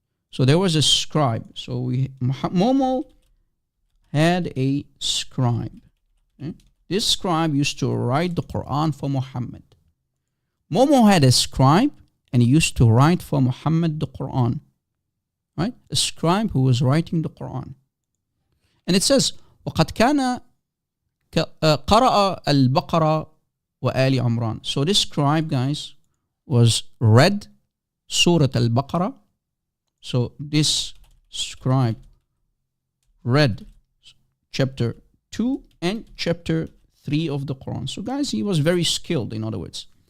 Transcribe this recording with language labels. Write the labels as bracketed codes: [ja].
[en] So there was a scribe. So Momo had a scribe. Okay? This scribe used to write the Quran for Muhammad. Momo had a scribe and he used to write for Muhammad the Quran. Right? A scribe who was writing the Quran. And it says, [ar] وَقَدْ كَانَ قَرَأَ الْبَقَرَةَ وَآلِ عَمْرَانَ. [en] So this scribe, guys, was read Surah Al-Baqarah. So this scribe read chapter 2 and chapter 3 of the Quran. So guys, he was very skilled, in other words.